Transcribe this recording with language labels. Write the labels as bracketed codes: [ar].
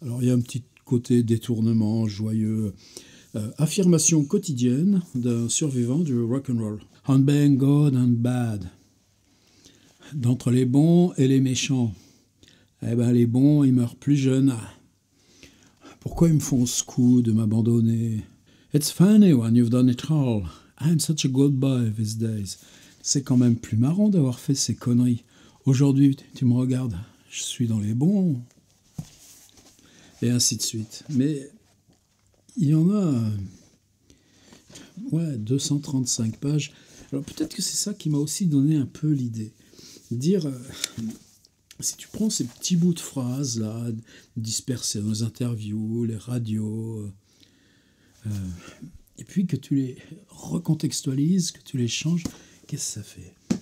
[fr] Alors, il y a un petit côté détournement joyeux, affirmation quotidienne d'un survivant du rock'n'roll. [en] On being good and bad. [fr] D'entre les bons et les méchants. Les bons, ils meurent plus jeunes. Pourquoi ils me font ce coup de m'abandonner? [en] It's funny when you've done it all. I'm such a good boy these days. [fr] C'est quand même plus marrant d'avoir fait ces conneries. Aujourd'hui, tu me regardes. Je suis dans les bons, et ainsi de suite. Mais il y en a 235 pages. Alors peut-être que c'est ça qui m'a aussi donné un peu l'idée. Dire, si tu prends ces petits bouts de phrases là, dispersés dans les interviews, les radios, et puis que tu les recontextualises, que tu les changes, qu'est-ce que ça fait?